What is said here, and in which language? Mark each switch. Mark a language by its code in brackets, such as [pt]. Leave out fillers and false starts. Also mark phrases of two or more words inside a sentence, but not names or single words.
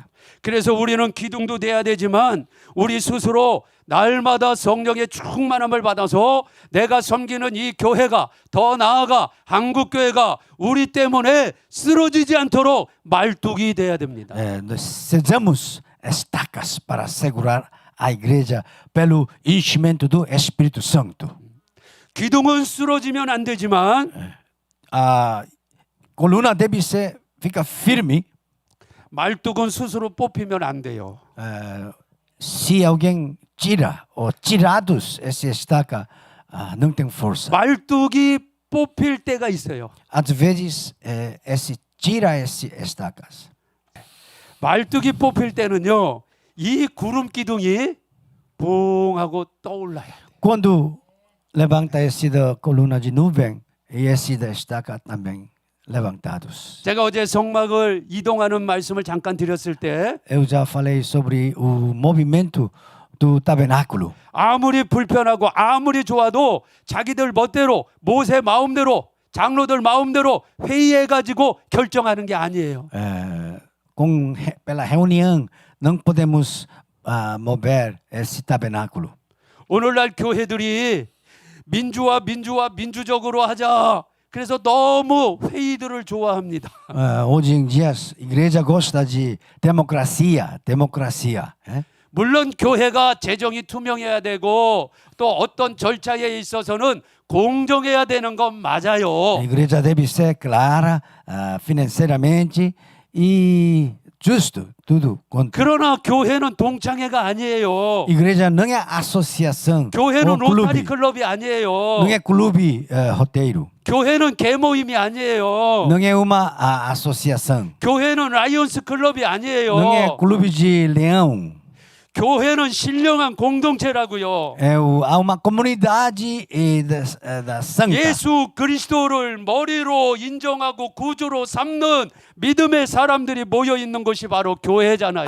[ko] 그래서 우리는 기둥도 돼야 되지만 우리 스스로 날마다 성령의 충만함을 받아서 내가 섬기는 이 교회가 더 나아가 한국교회가 우리 때문에 쓰러지지 않도록 말뚝이 돼야 됩니다. [pt] Nós sejamos estacas para segurar a igreja pelo enchimento do Espírito Santo. [ko] 기둥은 쓰러지면 안 되지만 [pt] A coluna deve ficar firme. [ko] 말뚝은 스스로 뽑히면 안 돼요. [pt] Se alguém tira ou tirados essa estaca, não tem força. [ko] 말뚝이 뽑힐 때가 있어요. [pt] Às vezes, esse tira essas estacas. [ko] 말뚝이 뽑힐 때는요. 이 구름 기둥이 붕 하고 떠올라요. [pt] Quando levanta esse da coluna de nuvem e esse da estaca também levantados. [ko] 제가 어제 성막을 이동하는 말씀을 잠깐 드렸을 때 [pt] Eu já falei sobre o movimento do tabernáculo. [ko] 아무리 불편하고 아무리 좋아도 자기들 멋대로 모세 마음대로 장로들 마음대로 회의해 가지고 결정하는 게 아니에요. [pt] Pela reunião, não podemos mover esse tabernáculo. [ko] 오늘날 교회들이 민주적으로 하자. 그래서 너무 회의들을 좋아합니다. [pt] Hoje em dia, a igreja gosta de democracia. [ko] 물론 교회가 재정이 투명해야 되고 또 어떤 절차에 있어서는 공정해야 되는 건 맞아요. [pt] A igreja deve ser clara financeiramente e justo, tudo. [ko] 그러나 교회는 동창회가 아니에요. [pt] Igreja não é associação [ko] 교회는 [pt] ou [ko] 로타리 [pt] clube. [ko] 클럽이 아니에요. [pt] Não é clube roteiro. [ko] 교회는 개모임이 아니에요. [pt] Não é uma associação. [ko] 교회는 라이온스 클럽이 [pt] Não é [ko] 아니에요. [pt] clube de leão. [ko] 교회는 신령한 공동체라고요. [pt] Há uma comunidade da santa. [ko] 예수 그리스도를 머리로 인정하고 구주로 삼는 믿음의 사람들이 모여 있는 것이 바로 교회잖아요.